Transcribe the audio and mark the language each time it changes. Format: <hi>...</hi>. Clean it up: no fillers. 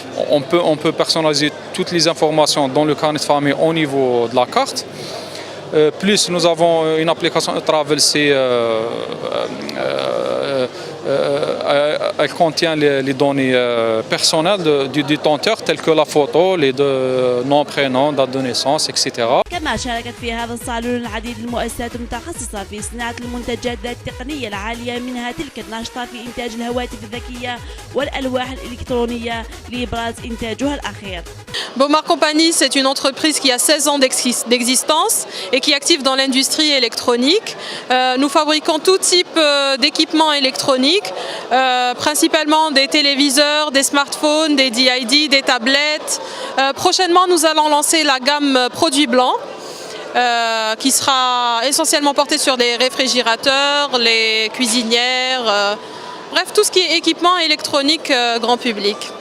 <fr>On peut personnaliser toutes les informations dans le carnet de famille au niveau de la carte. Plus nous avons une application Travel, elle contient les données personnelles du détenteur telles que la photo, les nom, prénom, date de naissance, etc.</fr> <ar>كما شاركت في هذا الصالون العديد من المؤسسات المتخصصة في صناعة المنتجات ذات التقنية العالية منها تلك الناشطة في إنتاج الهواتف الذكية والألواح الإلكترونية لإبراز إنتاجها الأخير.</ar> <fr>Bomar Company, c'est une entreprise qui a 16 ans d'existence et qui est active dans l'industrie électronique. Nous fabriquons tout type d'équipements électroniques, principalement des téléviseurs, des smartphones, des DID, des tablettes. Prochainement, nous allons lancer la gamme produits blancs, qui sera essentiellement portée sur des réfrigérateurs, les cuisinières, bref, tout ce qui est équipement électronique grand public.</fr>